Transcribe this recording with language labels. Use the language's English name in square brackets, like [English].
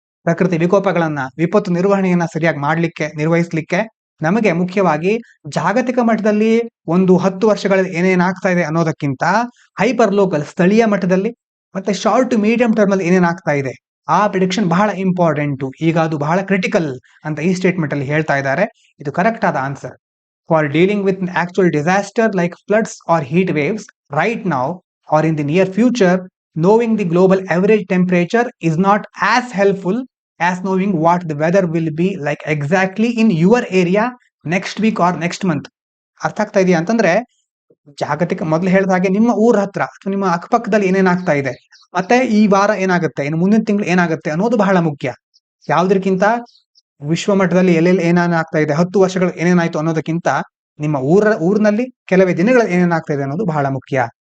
[Kannada] ಪ್ರಕೃತಿ ವಿಕೋಪಗಳನ್ನ, ವಿಪತ್ತು ನಿರ್ವಹಣೆಯನ್ನ ಸರಿಯಾಗಿ ನಿರ್ವಹಿಸಲಿಕ್ಕೆ ನಮಗೆ ಮುಖ್ಯವಾಗಿ ಜಾಗತಿಕ ಮಟ್ಟದಲ್ಲಿ ಒಂದು 10 ವರ್ಷಗಳಲ್ಲಿ ಏನೇನಾಗ್ತಾ ಇದೆ ಅನ್ನೋದಕ್ಕಿಂತ ಹೈಪರ್ ಲೋಕಲ್, ಸ್ಥಳೀಯ ಮಟ್ಟದಲ್ಲಿ, ಮತ್ತೆ ಶಾರ್ಟ್ ಟು ಮೀಡಿಯಂ ಟರ್ಮ್ ಅಲ್ಲಿ ಏನೇನಾಗ್ತಾ ಇದೆ ಆ ಪ್ರಿಡಿಕ್ಷನ್ ಬಹಳ ಇಂಪಾರ್ಟೆಂಟ್, ಈಗ ಅದು ಬಹಳ ಕ್ರಿಟಿಕಲ್ ಅಂತ ಈ ಸ್ಟೇಟ್ಮೆಂಟ್ ಅಲ್ಲಿ ಹೇಳ್ತಾ ಇದ್ದಾರೆ. ಇದು ಕರೆಕ್ಟ್ ಆದ answer. [English] For dealing with actual disaster like floods or heat waves right now or in the near future, knowing the global average temperature is not as helpful as knowing what the weather will be like exactly in your area next week or next month. [Kannada] ಅರ್ಥ ಆಗ್ತಾ ಇದೆಯಾ ಅಂತಂದ್ರೆ, ಜಾಗತಿಕ ಮೊದಲು ಹೇಳಿದ ಹಾಗೆ ನಿಮ್ಮ ಊರ ಹತ್ರ ಅಥವಾ ನಿಮ್ಮ ಅಕ್ಕಪಕ್ಕದಲ್ಲಿ ಏನೇನಾಗ್ತಾ ಇದೆ, ಮತ್ತೆ ಈ ವಾರ ಏನಾಗುತ್ತೆ, ಇನ್ನು ಮುಂದಿನ ತಿಂಗಳು ಏನಾಗುತ್ತೆ ಅನ್ನೋದು ಬಹಳ ಮುಖ್ಯ. ಯಾವ್ದಕ್ಕಿಂತ ವಿಶ್ವ ಮಟ್ಟದಲ್ಲಿ ಎಲ್ಲೆಲ್ಲಿ ಏನೇನಾಗ್ತಾ ಇದೆ, 10 ವರ್ಷಗಳು ಏನೇನಾಯ್ತು ಅನ್ನೋದಕ್ಕಿಂತ ನಿಮ್ಮ ಊರಿನಲ್ಲಿ ಕೆಲವೇ ದಿನಗಳಲ್ಲಿ ಏನೇನಾಗ್ತಾ ಇದೆ ಅನ್ನೋದು ಬಹಳ ಮುಖ್ಯ.